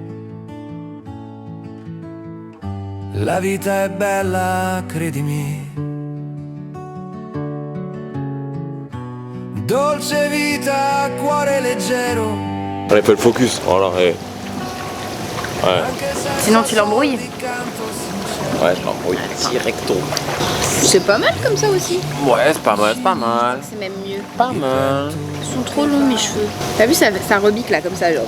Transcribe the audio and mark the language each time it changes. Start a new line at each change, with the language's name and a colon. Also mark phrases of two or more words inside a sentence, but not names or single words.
Italian: La vita è bella, credimi. Dolce vita, cuore leggero.
French: Allez, fais le focus. Voilà, ouais. Ouais. Sinon tu l'embrouilles. Ouais, je l'embrouille directo. C'est pas mal comme ça aussi. Ouais, c'est pas mal, c'est pas mal. C'est même mieux. Pas mal. Ils sont trop longs mes cheveux. T'as vu ça rebique là comme ça genre.